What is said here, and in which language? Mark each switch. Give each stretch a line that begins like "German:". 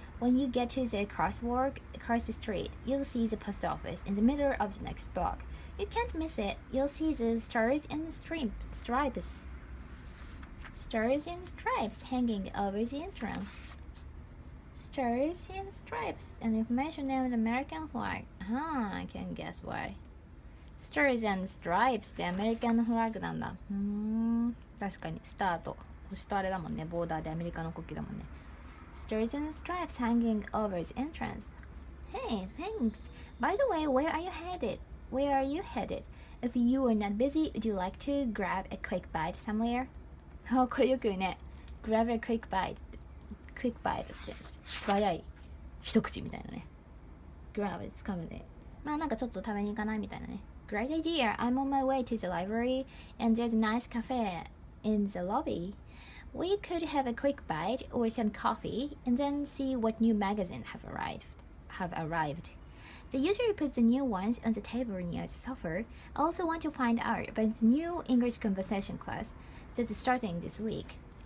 English: When you get to the crosswalk across the street, you'll see the post office in the middle of the next block. You can't miss it. You'll see the stars and stripes. Stars and stripes hanging over the entrance. Stars and stripes. An information named American flag. I can guess why.
Japanese: Stars and stripes ってアメリカのフラッグなんだ。確かにスターと星とあれだもんね。ボーダーでアメリカの国旗だもんね。
English: Stars and stripes hanging over the entrance. Hey, thanks. By the way, where are you headed? If you are not busy, would you like to grab a quick bite somewhere?
Japanese: これよく言うね。
English: Grab a quick bite.
Japanese: Quick bite って素早い一口みたいなね。 Grab で掴むで。まあなんかちょっと食べに行かないみたいなね。
English: Great idea. I'm on my way to the library and there's a nice cafe in the lobby. We could have a quick bite or some coffee and then see what new magazines have arrived. They usually put the new ones on the table near the sofa. I also want to find out about the new English conversation class that's starting this week.